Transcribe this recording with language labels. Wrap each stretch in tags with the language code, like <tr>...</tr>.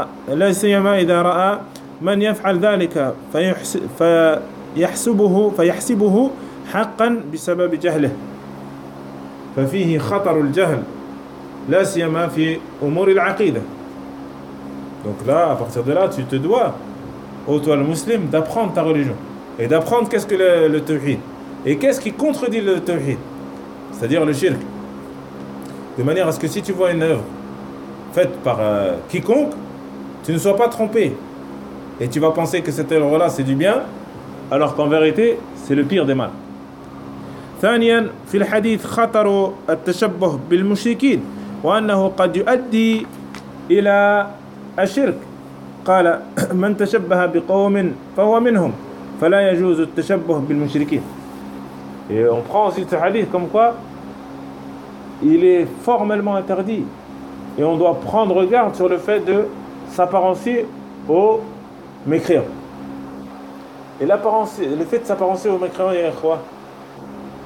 <ar>لا سيما إذا رأى من يفعل ذلك فيحسبه حقا بسبب جهله. ففيه خطر الجهل لا سيما في أمور العقيدة.</ar> <fr>Donc là, à partir de là, tu te dois, ô toi le musulman, d'apprendre ta religion et d'apprendre qu'est-ce que le tawhid et qu'est-ce qui contredit le tawhid, c'est-à-dire le shirk. De manière à ce que si tu vois une œuvre faite par quiconque, tu ne sois pas trompé et tu vas penser que cette œuvre-là c'est du bien, alors qu'en vérité c'est le pire des mal.</fr> <ar>ثانياً في الحديث خطر التشبه بالمشركين وأنه قد يؤدي إلى الشرك. قال من تشبه بقوم فهو منهم فلا يجوز التشبه بالمشركين.</ar> <fr>Et on prend aussi ce hadith comme quoi il est formellement interdit. Et on doit prendre garde sur le fait de s'apparencer aux mécréants. Et le fait de s'apparencer aux mécréants, il y a quoi ?</fr>